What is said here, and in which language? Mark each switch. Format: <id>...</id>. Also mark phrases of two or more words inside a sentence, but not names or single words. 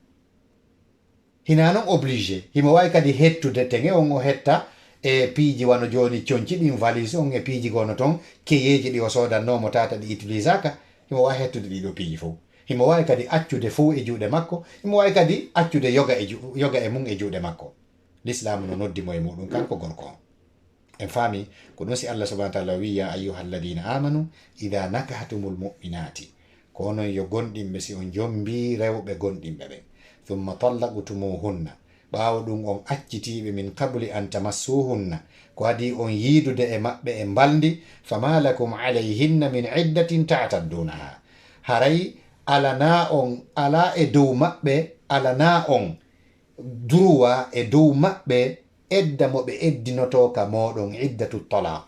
<ff>Hina noon obligé, himo wawi kadi hettude teŋe on o hetta e piiji wano joni coñci ɗin valise on e piiji gono ton keyeji ɗi o sodannomo tata ɗi utilisaka, himo wawi hettude ɗiɗo piiji fof. Himo wawi kadi accude fof e juuɗe makko, himo wawi kadi accude yoga e mum e juuɗe makko. L'islam no noddimo e muɗum kanko gorko on. En faami ko ɗum si Allah</ff> <ar>سبحانه وتعالى</ar> <ff>wi</ff> <ar>يا أيها الذين آمنوا إذا نكحتم المؤمنات,</ar> <ff>ko onon yo gonɗinɓe si on jombi rewɓe gonɗinɓe ɓen,</ff> <ar>ثم طلقتموهن,</ar> <ff>ɓaawo ɗum on accitiɓe</ff> <ar>من قبل أن تمسوهن,</ar> <ff>ko adi on yiidude e maɓɓe e mbaldi,</ff> <ar>فما لكم عليهن من عدة تعتدونها,</ar> <ff>haray alana on ala e dow maɓɓe, alana on droit e dow maɓɓe edda mo ɓe eddinoto ka moɗon</ff> <ar>عدة طلاق.</ar>